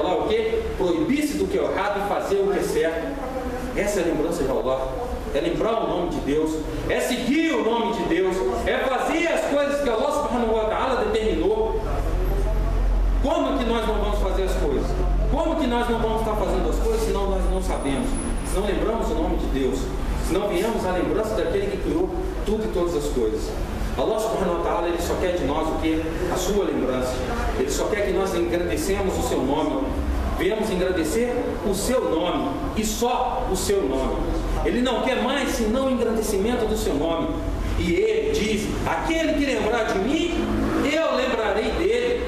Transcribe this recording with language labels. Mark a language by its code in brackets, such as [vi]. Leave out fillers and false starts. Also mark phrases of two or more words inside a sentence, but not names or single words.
[pt] quê? Proibir-se do que é errado e fazer o que é certo. Essa é a lembrança de Allah. É lembrar o nome de Deus, é seguir o nome de Deus, é fazer as coisas que [ar] الله سبحانه وتعالى [pt] determinou. Como que nós não vamos fazer as coisas? Como que nós não vamos estar fazendo as coisas se nós não sabemos? Se não lembramos o nome de Deus, se não viemos a lembrança daquele que criou tudo e todas as coisas. [ar] الله سبحانه وتعالى, [pt] Ele só quer de nós o que? A sua lembrança. Ele só quer que nós engrandecemos o seu nome. Viemos engrandecer o seu nome e só o seu nome. Ele não quer mais senão o engrandecimento do seu nome. E Ele diz: aquele que lembrar de mim, eu lembrarei dele.